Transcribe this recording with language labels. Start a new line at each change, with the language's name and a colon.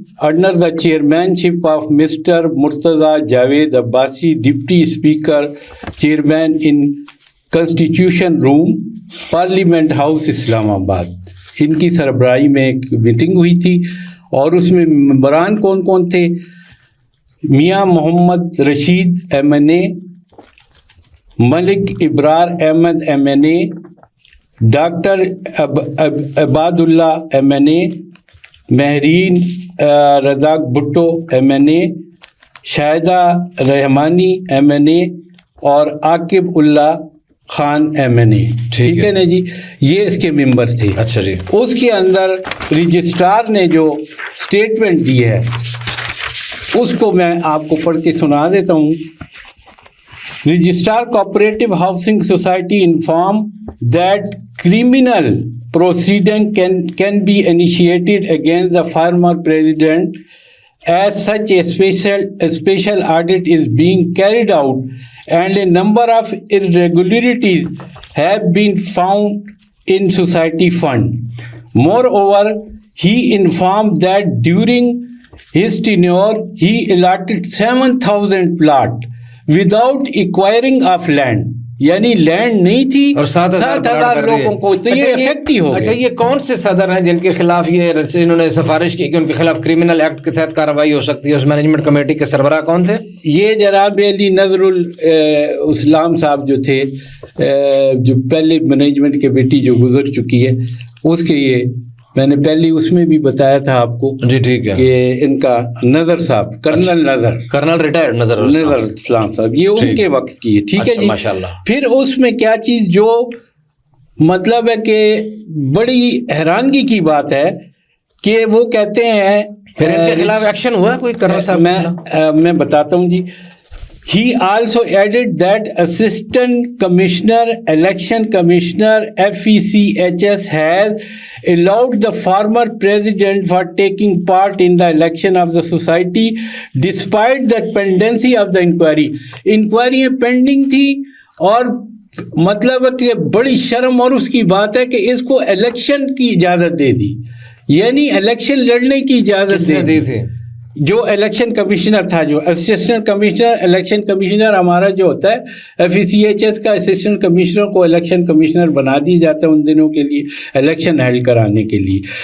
English: under the chairmanship of Mr. Murtaza Javed Abbasi, Deputy Speaker, Chairman in Constitution Room, Parliament House, Islam Abad.
Urdu: ان کی سربراہی میں ایک meeting ہوئی تھی, اور اس میں ممبران کون کون تھے؟ میاں محمد رشید MNA, ملک ابرار احمد MNA, ڈاکٹر عباد اللہ MNA, مہرین رزاق بھٹو MNA, شاہدہ رحمانی MNA, اور عاقب اللہ خان MNA. ٹھیک ہے نا جی, یہ اس کے ممبرز تھے. اچھا جی. اس کے اندر رجسٹرار نے جو سٹیٹمنٹ دی ہے اس کو میں آپ کو پڑھ کے سنا دیتا ہوں.
English: Registrar cooperative housing society inform that criminal proceeding can be initiated against the former president as such a special audit is being carried out and a number of irregularities have been found in society fund. Moreover, he informed that during his tenure he allotted 7,000 plot without acquiring of land.
Urdu: یعنی land نہیں تھی اور 7,000 لوگوں کو, تو یہ effect ہی ہو گیا. اچھا, یہ کون سے صدر ہیں جن کے خلاف یہ انہوں نے سفارش کی کہ ان کے خلاف کرمنل ایکٹ کے تحت کارروائی ہو سکتی ہے؟ اس مینجمنٹ کمیٹی کے سربراہ کون تھے؟ یہ جناب علی نظر الاسلام صاحب جو تھے, جو پہلے مینجمنٹ کمیٹی جو گزر چکی ہے اس کے, یہ میں نے پہلے اس میں بھی بتایا تھا آپ کو. جی ٹھیک ہے. کہ ان کا نظر صاحب, کرنل ریٹائرڈ نظر الاسلام صاحب, یہ ان کے وقت کی ہے. ٹھیک ہے جی, ماشاءاللہ. پھر اس میں کیا چیز جو مطلب ہے کہ بڑی حیرانگی کی بات ہے کہ وہ کہتے ہیں پھر ان کے خلاف ایکشن ہوا کوئی کرنل صاحب؟ میں بتاتا ہوں جی.
English: He also added that Assistant Commissioner, Election Commissioner, FECHS has allowed the former president for taking part in the election of the society despite the pendency of the inquiry. Inquiry pending
Urdu: تھی, اور مطلب ہے کہ بڑی شرم اور اس کی بات ہے کہ اس کو الیکشن کی اجازت دے دی, یعنی الیکشن لڑنے کی اجازت دی تھی. جو الیکشن کمشنر تھا, جو اسسٹنٹ کمشنر, الیکشن کمشنر ہمارا جو ہوتا ہے FECHS کا, اسسٹنٹ کمشنر کو الیکشن کمشنر بنا دیا جاتا ہے ان دنوں کے لیے الیکشن ہیلڈ کرانے کے لیے.